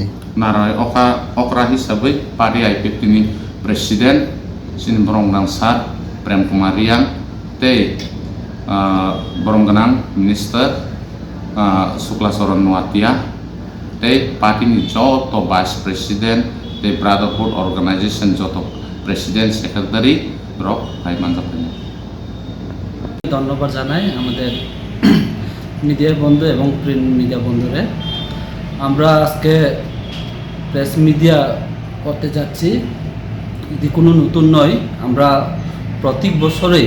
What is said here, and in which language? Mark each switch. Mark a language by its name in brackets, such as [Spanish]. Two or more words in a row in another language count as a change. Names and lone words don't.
[Kok Borok] narai okra hisabai Pari IPF ni presiden sin Boronggang Sar Prem Kumar Riang tei Boronggang minister Suklasoron Nuatia tei party ni joto [English] vice president [Kok Borok] tei [English] brotherhood organization [Kok Borok] joto [English] president secretary [Kok Borok] rok hai manjak [Bangla] ধন্যবাদ জানাই আমাদের মিডিয়া বন্ধু এবং [English] print media [Bangla] বন্ধুরে আমরা আজকে [English] press media [Bangla] করতে যাচ্ছি এটি কোনো নতুন নয় আমরা প্রত্যেক বছরেই